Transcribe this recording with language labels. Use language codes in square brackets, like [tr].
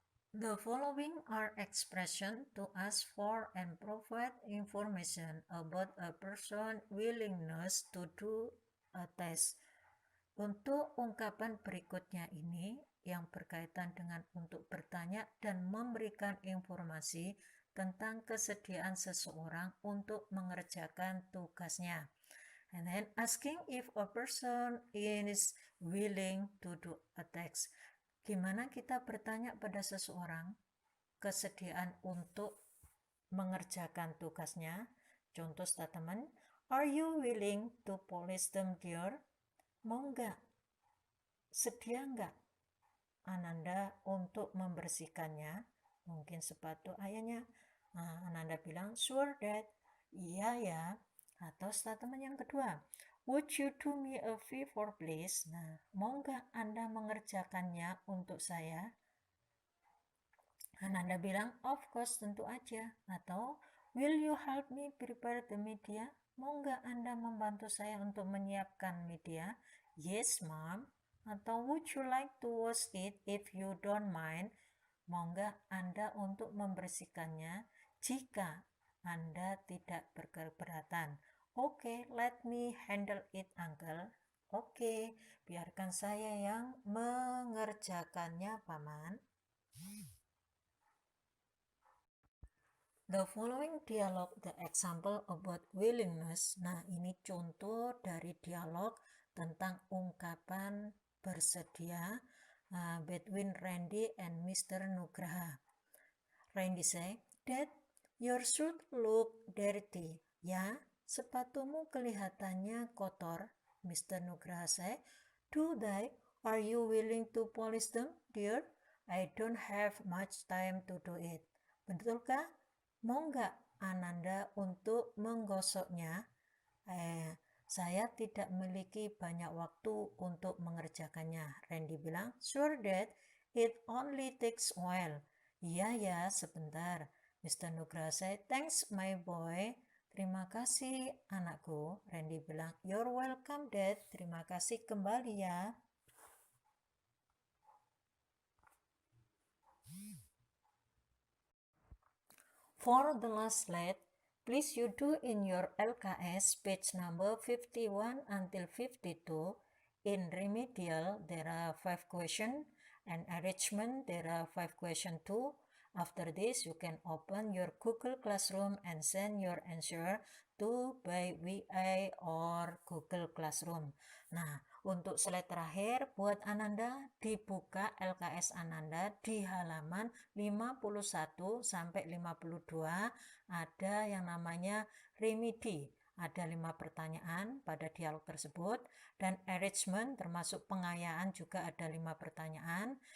[en] The following are expressions to ask for and provide information about a person's willingness to do a test. [id] Untuk ungkapan berikutnya ini yang berkaitan dengan untuk bertanya dan memberikan informasi tentang kesediaan seseorang untuk mengerjakan tugasnya. [en] And then asking if a person is willing to do a task. [id] Gimana kita bertanya pada seseorang kesediaan untuk mengerjakan tugasnya? Contoh statement, [en] are you willing to polish them dear? [id] Mau nggak? Sedia nggak Ananda untuk membersihkannya? Mungkin sepatu ayahnya. Nah, Ananda bilang, [en] sure dad. [id] Iya ya. Atau statement yang kedua, [en] would you do me a favor please? [id] Nah, mau nggak Anda mengerjakannya untuk saya? Ananda bilang, [en] of course, [id] tentu aja. Atau, [en] will you help me prepare the media? [id] Mau nggak Anda membantu saya untuk menyiapkan media? [en] Yes, mom. Atau, would you like to wash it if you don't mind? [id] Mau nggak Anda untuk membersihkannya jika Anda tidak berkeberatan? Oke, [en] let me handle it, uncle. [id] Oke, biarkan saya yang mengerjakannya, paman. [en] The following dialogue, the example about willingness. [id] Nah, ini contoh dari dialog tentang ungkapan bersedia between Randy and Mr. Nugraha. [en] Randy say, Dad, your shoes look dirty. [id] Ya, sepatumu kelihatannya kotor. [en] Mr. Nugraha say, do they? Are you willing to polish them, dear? I don't have much time to do it. [id] Betulkah? Mau nggak Ananda untuk menggosoknya? Saya tidak memiliki banyak waktu untuk mengerjakannya. Randy bilang, [en] sure dad, it only takes a while. [id] Iya ya, sebentar. Mr. [en] Nugraha say, thanks my boy. [id] Terima kasih anakku. Randy bilang, [en] you're welcome dad. [id] Terima kasih kembali ya. [en] For the last slide, please you do in your LKS page number 51 until 52. In remedial, there are 5 questions, and enrichment, there are 5 questions too. After this, you can open your Google Classroom and send your answer to by VI or Google Classroom. [id] Nah, untuk slide terakhir, buat Ananda, dibuka LKS Ananda di halaman 51 sampai 52, ada yang namanya remedi. Ada 5 pertanyaan pada dialog tersebut, dan enrichment termasuk pengayaan juga ada 5 pertanyaan.